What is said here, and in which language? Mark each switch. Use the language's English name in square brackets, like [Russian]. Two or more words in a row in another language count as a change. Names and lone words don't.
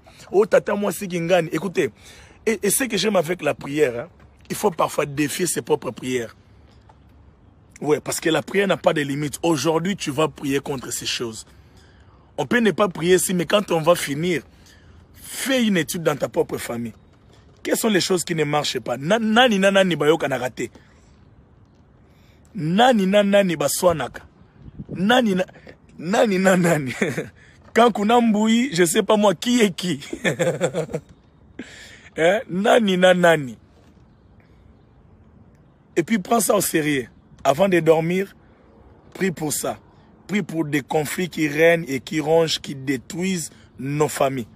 [French] Oh, tata, moi, c'est Kingani. Écoutez, et ce que j'aime avec la prière, hein, il faut parfois défier ses propres prières. Oui, parce que la prière n'a pas de limite. Aujourd'hui, tu vas prier contre ces choses. On peut ne pas prier ici, mais quand on va finir, fais une étude dans ta propre famille. Quelles sont les choses qui ne marchent pas? [Lingala] Nani nanani bayoka na raté. Nani nanani baswanaka. Nani nanani. [French] Quand [Lingala] kuna mboui, [French] je ne sais pas moi qui est qui. [Lingala] Hein? Nani nanani. [French] Et puis prends ça au sérieux. Avant de dormir, prie pour ça. Prie pour des conflits qui règnent et qui rongent, qui détruisent nos familles.